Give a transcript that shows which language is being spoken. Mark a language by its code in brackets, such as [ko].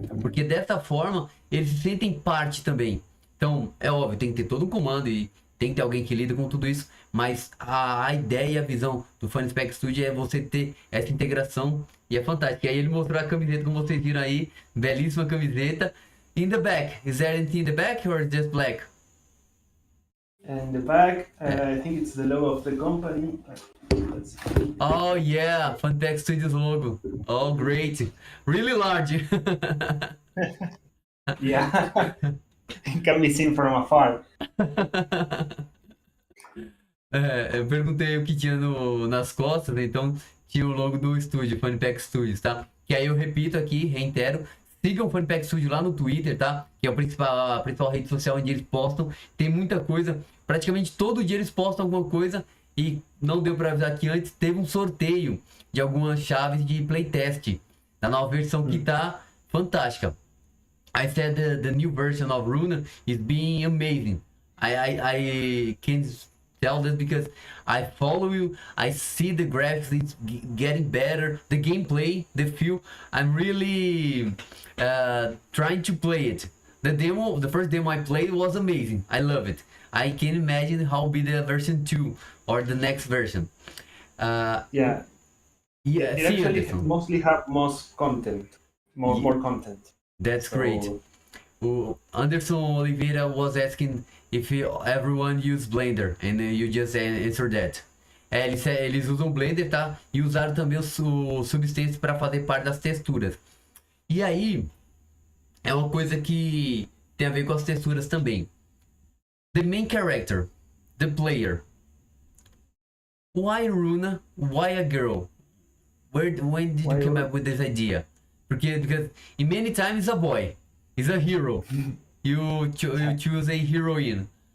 [pt] Porque dessa forma, eles se sentem parte também. Então, é óbvio, tem que ter todo um comando e tem que ter alguém que lida com tudo isso. Mas a ideia e a visão do FannyPack Studio é você ter essa integração e é fantástico. E aí ele mostrou a camiseta, como vocês viram aí, belíssima camiseta. [en] In the back, is there anything in the back or just black? And the back, I think it's the logo of the company. Let's see. Oh yeah, FannyPack Studios logo. Oh great, really large. Yeah, it can be seen from afar. [pt] Eu perguntei o que tinha nas costas, então tinha o logo do estúdio, FannyPack Studios, tá? Que aí eu repito aqui, reitero, sigam o FannyPack Studio lá no Twitter, tá? Que é a principal rede social onde eles postam. Tem muita coisa, praticamente todo dia eles postam alguma coisa. E não deu para avisar que antes teve um sorteio de algumas chaves de playtest da nova versão que tá fantástica. [en] I said the new version of Runa is being amazing. I can tell this because I follow you. I see the graphics, it's getting better. The gameplay, the feel. I'm really trying to play it. The first demo I played was amazing. I love it. I can imagine how will be the version 2 or the next version. Yeah. Yeah, It actually Anderson. mostly have more content. More content. That's great. O Anderson Oliveira was asking if everyone use Blender, and you just answered that. [pt] Eles usam Blender, tá? E usaram também o Substance para fazer parte das texturas. E aí, é uma coisa que tem a ver com as texturas também. [en] The main character, the player. Why Runa? Why a girl? When did you come up with this idea? Because in many times a boy is a hero. You choose a heroine.